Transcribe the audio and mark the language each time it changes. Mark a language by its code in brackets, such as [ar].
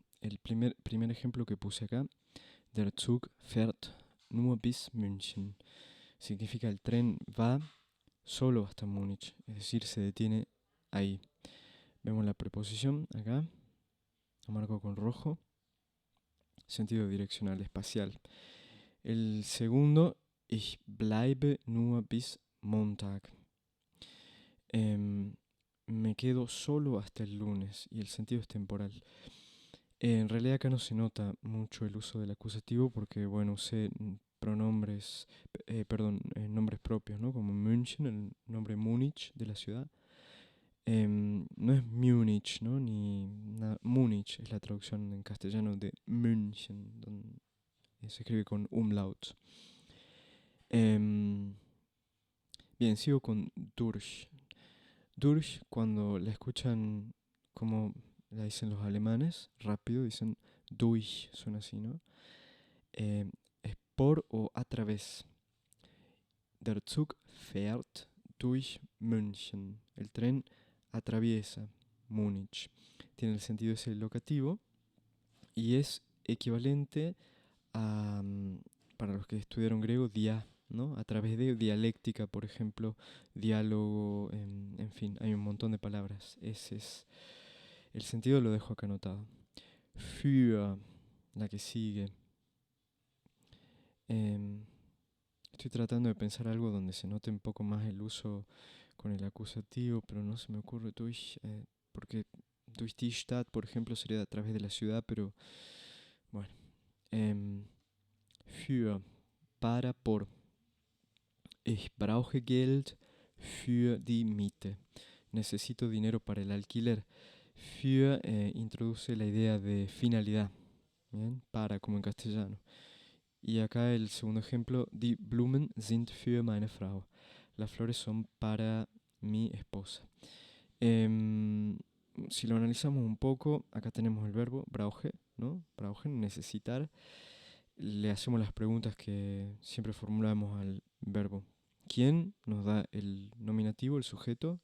[es] El primer ejemplo que puse acá, [de] der Zug fährt nur bis München. [es] Significa el tren va solo hasta Múnich, es decir, se detiene ahí. Vemos la preposición acá, lo marco con rojo, sentido direccional, espacial. El segundo, [de] ich bleibe nur bis Montag. [es] Em, Me quedo solo hasta el lunes y el sentido es temporal. En realidad acá no se nota mucho el uso del acusativo porque, bueno, usé pronombres, nombres propios, ¿no? Como München, el nombre Múnich de la ciudad. No es Múnich, ¿no? Ni Múnich es la traducción en castellano de München, donde se escribe con umlaut. Em, Bien, sigo con durch. Durch, cuando la escuchan como la dicen los alemanes, rápido, dicen durch, suena así, ¿no? Es por o a través. [de] Der Zug fährt durch München. [es] El tren atraviesa Múnich. Tiene el sentido ese locativo y es equivalente a, para los que estudiaron griego, dia, ¿no? A través de dialéctica, por ejemplo, diálogo, en fin, hay un montón de palabras. Ese es el sentido, lo dejo acá anotado. Für, la que sigue. Em, Estoy tratando de pensar algo donde se note un poco más el uso con el acusativo, pero no se me ocurre durch, porque [de] durch die Stadt, [es] por ejemplo, sería a través de la ciudad, pero bueno. Em, für, para, por. [de] Ich brauche Geld für die Miete. [es] Necesito dinero para el alquiler. Für introduce la idea de finalidad, ¿bien? Para, como en castellano. Y acá el segundo ejemplo, [de] die Blumen sind für meine Frau. [es] Las flores son para mi esposa. Em, si lo analizamos un poco, acá tenemos el verbo brauche, ¿no? Brauchen, necesitar. Le hacemos las preguntas que siempre formulamos al verbo. ¿Quién nos da el nominativo, el sujeto?